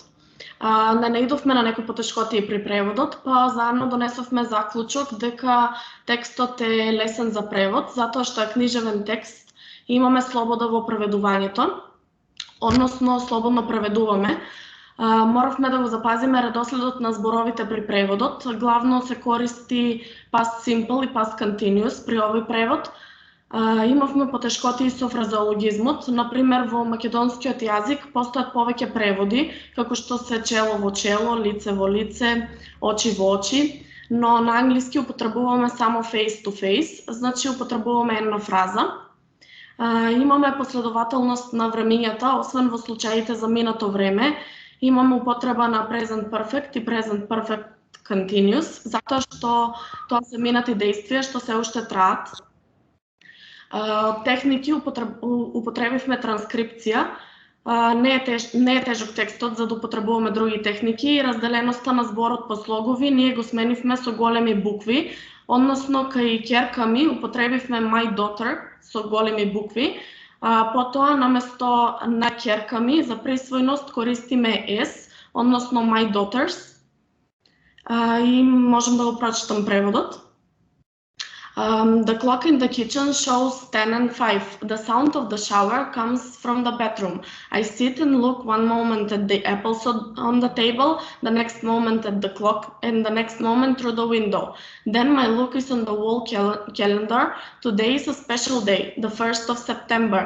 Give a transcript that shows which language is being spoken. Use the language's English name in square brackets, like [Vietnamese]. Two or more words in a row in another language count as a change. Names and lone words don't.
[Macedonian] Не наидовме на некои потешкотии при преводот, па заедно донесовме заклучок дека текстот е лесен за превод, затоа што е книжевен текст и имаме слобода во преведувањето, односно слободно преведуваме. Моравме да го запазиме редоследот на зборовите при преводот. Главно се користи [English] past simple [Macedonian] и [English] past continuous [Macedonian] при овој превод. Имавме потешкотии со фразеологизмот. Например, во македонскиот јазик постојат повеќе преводи, како што се чело во чело, лице во лице, очи во очи, но на англиски употребуваме само [English] face to face, [Macedonian] значи употребуваме една фраза. Имаме последователност на времињата, освен во случаите за минато време, имаме употреба на [English] present perfect [Macedonian] и [English] present perfect continuous, [Macedonian] затоа што тоа се минати действија што се уште траат. Техники употребивме транскрипција. Не е тежок текстот за да употребуваме други техники и разделеноста на зборот по слогови ние го сменивме со големи букви, односно кај ќерка ми употребивме [English] my daughter [Macedonian] со големи букви, Потоа, наместо на ќерка ми, за присвојност користиме S, односно [English] my daughters. [Macedonian] И можем да го прочитам преводот. [English] The clock in the kitchen shows 10 and 5. The sound of the shower comes from the bedroom. I sit and look one moment at the apples on the table, the next moment at the clock, and the next moment through the window. Then my look is on the wall calendar. Today is a special day, the 1st of September.